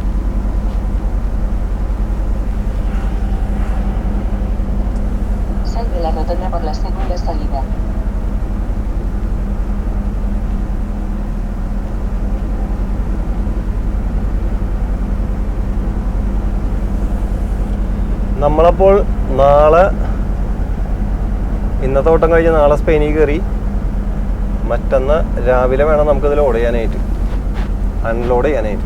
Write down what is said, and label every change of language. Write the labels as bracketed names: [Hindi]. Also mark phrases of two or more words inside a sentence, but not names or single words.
[Spanish] Sal de la rotonda por la segunda salida. [Malayalam] നമ്മളപ്പോൾ നാളെ ഇന്നത്തെ ഓട്ടം കഴിഞ്ഞ് നാളെ സ്പെയിനിൽ കയറി മറ്റന്ന് രാവിലെ വേണം നമുക്കിത് ലോഡ് ചെയ്യാനായിട്ട്, അൺലോഡ് ചെയ്യാനായിട്ട്.